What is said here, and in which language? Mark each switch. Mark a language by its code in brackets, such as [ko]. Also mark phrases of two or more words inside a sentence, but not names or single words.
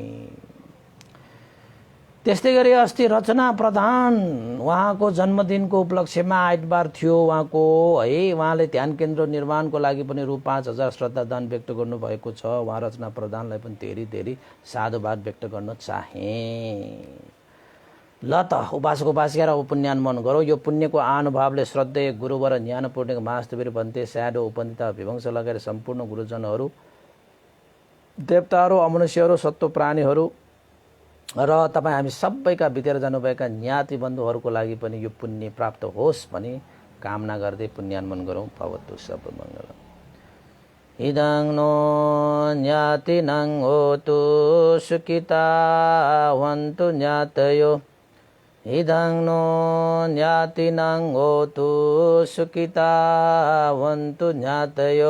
[ne] त्यस्तै गरी अस्ति रचना प्रधान उहाँको जन्मदिनको उपलक्ष्यमा आइतबार थियो उहाँको है। उहाँले ध्यान केन्द्र निर्माणको लागि पनि रु 5000 श्रद्धा दान व्यक्त गर्नुभएको छ। उहाँ रचना प्रधानलाई पनि धेरै धेरै साधुवाद व्यक्त गर्न चाहे। ल त उपासक उपासिका र पुण्यानुमोदन गरौँ। यो पुण्यको आनुभावले श्रद्धेय गुरुवर ज्ञानपूर्णिक महास्तवीर भन्ते स्याडो उपनिता विभंश लगाएर सम्पूर्ण गुरुजनहरू, देवताहरू, अमनुष्यहरू, सत्व प्राणीहरू र तपाईँ हामी सबैका बितेर जानुभएका ज्ञाति बन्धुहरूको लागि पनि यो पुण्य प्राप्त होस् भनी कामना गर्दै पुण्यानुमोदन गरौँ। [pi] भवतु सब मङ्गल। इदं नो ज्ञातिनं होतु सुखिता वन्तु ज्ञातयो। इदं नो ज्ञातिनं होतु सुखिता वन्तु ज्ञातयो।